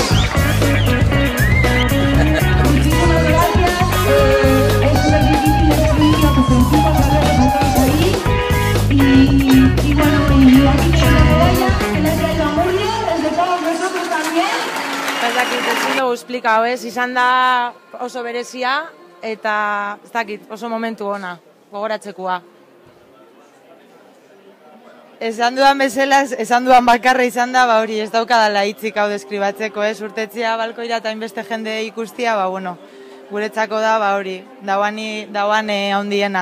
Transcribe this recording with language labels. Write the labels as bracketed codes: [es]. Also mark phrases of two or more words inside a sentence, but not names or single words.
[es] Muchísimas gracias, es súper difícil escribir lo que sentimos al verlos a todos ahí, y bueno, y aquí tenéis la medalla que le he traído a Murcia, desde todos nosotros también. [eu] Ez dakit, ezin dugu esplikau, izan da oso berezia, eta ez dakit, oso momentu ona. Gogoratzekoa. Esan dudan bezala, esan dudan bakarra izan da, hori ez daukadala hitzik hau deskribatzeko, urtetzea balkoira eta inbeste jende ikustia, guretzako da, hori, dauan handiena.